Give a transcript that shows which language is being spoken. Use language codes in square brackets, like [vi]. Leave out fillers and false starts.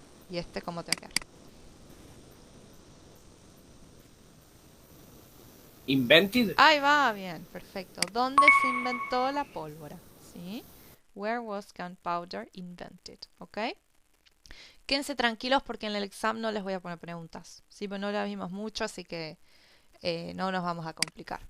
[es] ¿Y este cómo te va a quedar? [en] Invented. [es] Ahí va, bien, perfecto. ¿Dónde se inventó la pólvora? ¿Sí? [en] Where was gunpowder invented? [es] ¿Ok? Quédense tranquilos porque en el examen no les voy a poner preguntas. Sí, pues no las vimos mucho, así que no nos vamos a complicar.